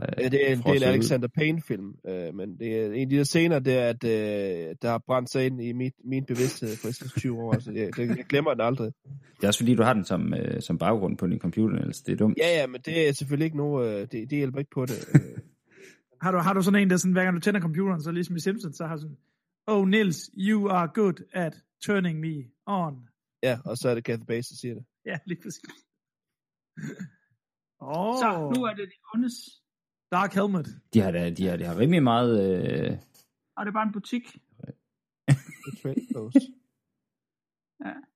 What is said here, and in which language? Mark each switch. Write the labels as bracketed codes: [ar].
[da] Det er en Alexander Payne-film, men det er en af de der scener, det er, at der har brændt sig ind i min bevidsthed for 20 år, så jeg glemmer den aldrig. Det er også fordi, du har den som baggrund på din computer, ellers det er dumt. Ja, men det er selvfølgelig ikke noget... Det hjælper ikke på det. har du sådan en, der sådan, hver gang du tænder computeren, så ligesom i Simpsons, så har sådan... [en] Oh, Nils, you are good at turning me on. [da] Ja, og så er det Kathy Bates, der siger det. Ja, lige præcis. Så nu er det de ondes Dark Helmet. De har rimelig meget. Og det er bare en butik. Ja.